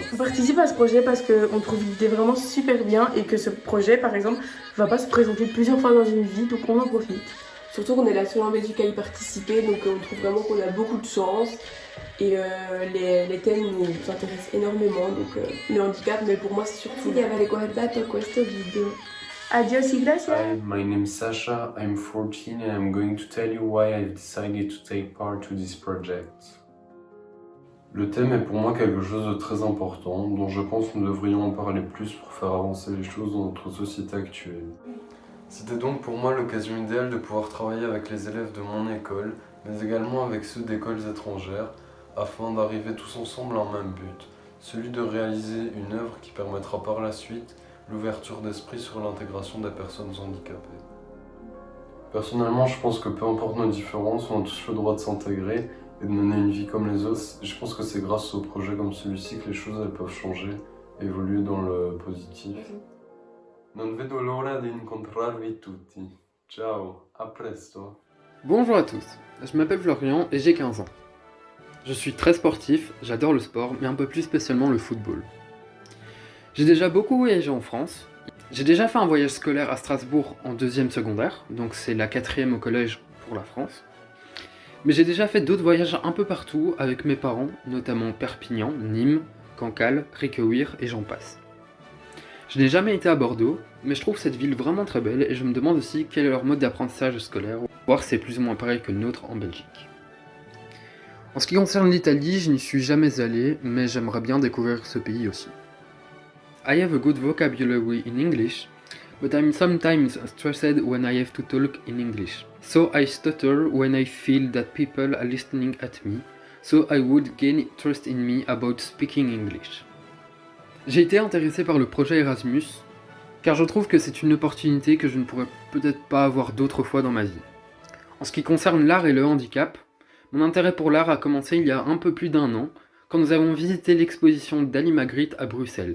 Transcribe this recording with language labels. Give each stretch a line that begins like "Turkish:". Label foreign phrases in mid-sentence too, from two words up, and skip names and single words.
French: On participe à ce projet parce qu'on trouve l'idée vraiment super bien et que ce projet par exemple va pas se présenter plusieurs fois dans une vie, donc on en profite. Surtout qu'on est la seule en Belgique à y participer, donc on trouve vraiment qu'on a beaucoup de chance. Et les thèmes nous intéressent énormément, donc le handicap, mais pour moi c'est surtout...
Italian: Di aver guardato questo video.
Spanish: Adios y gracias.
English: Hi, my name is Sasha, I'm 14 and I'm going to tell you why I've decided to take part to this project.
French: Le thème est pour moi quelque chose de très important, dont je pense que nous devrions en parler plus pour faire avancer les choses dans notre société actuelle. C'était donc pour moi l'occasion idéale de pouvoir travailler avec les élèves de mon école, mais également avec ceux d'écoles étrangères, afin d'arriver tous ensemble à un même but, celui de réaliser une œuvre qui permettra par la suite l'ouverture d'esprit sur l'intégration des personnes handicapées. Personnellement, je pense que peu importe nos différences, on a tous le droit de s'intégrer et de mener une vie comme les autres. Et je pense que c'est grâce aux projets comme celui-ci que les choses elles peuvent changer, évoluer dans le positif.
Italian: Non vedo l'ora di incontrarvi tutti. Ciao, a presto.
French: Bonjour à tous, je m'appelle Florian et j'ai 15 ans. Je suis très sportif, j'adore le sport, mais un peu plus spécialement le football. J'ai déjà beaucoup voyagé en France. J'ai déjà fait un voyage scolaire à Strasbourg en 2e secondaire, donc c'est la 4e au collège pour la France. Mais j'ai déjà fait d'autres voyages un peu partout avec mes parents, notamment Perpignan, Nîmes, Cancale, Réquewir et j'en passe. Je n'ai jamais été à Bordeaux, mais je trouve cette ville vraiment très belle et je me demande aussi quel est leur mode d'apprentissage scolaire, voir si c'est plus ou moins pareil que le nôtre en Belgique. En ce qui concerne l'Italie, je n'y suis jamais allé, mais j'aimerais bien découvrir ce pays aussi.
English: I have a good vocabulary in English, but I'm sometimes stressed when I have to talk in English. So I stutter when I feel that people are listening at me, so I would gain trust in me about speaking English.
French: J'ai été intéressé par le projet Erasmus, car je trouve que c'est une opportunité que je ne pourrais peut-être pas avoir d'autre fois dans ma vie. En ce qui concerne l'art et le handicap, mon intérêt pour l'art a commencé il y a un peu plus d'1 an, quand nous avons visité l'exposition d'Ali Magritte à Bruxelles.